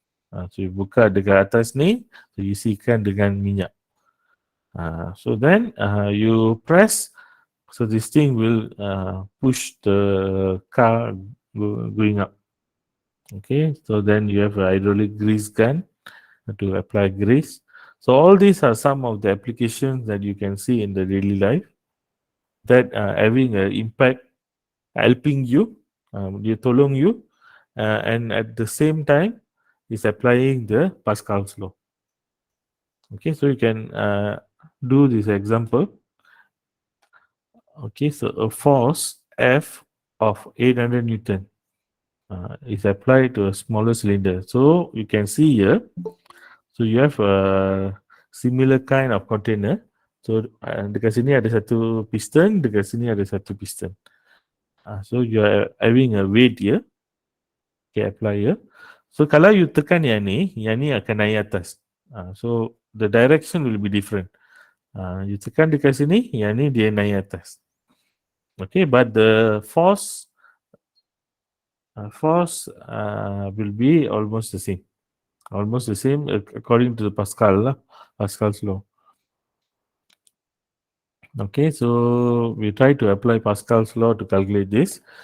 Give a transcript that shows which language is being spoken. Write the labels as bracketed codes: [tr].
[ms] So you buka dekat atas ni, so you isikan dengan minyak. [en] So then you press, so this thing will push the car going up. Okay, so then you have a hydraulic grease gun to apply grease. So all these are some of the applications that you can see in the daily life that having an impact, helping you, [ms] dia tolong you, [en] and at the same time is applying the Pascal's law. Okay, so you can do this example. Okay, so a force F of 800 Newton is applied to a smaller cylinder. So you can see here, so you have a similar kind of container. [ms] So dekat sini ada satu piston, dekat sini ada satu piston. [en] So you are having a weight here. Okay, apply here. [ms] So kalau you tekan yang ni akan naik atas. [en] So the direction will be different. [ms] You tekan dekat sini, yang ni dia naik atas. [en] Okay, but the force will be almost the same. Almost the same according to the Pascal's law. Okay, so we try to apply Pascal's law to calculate this.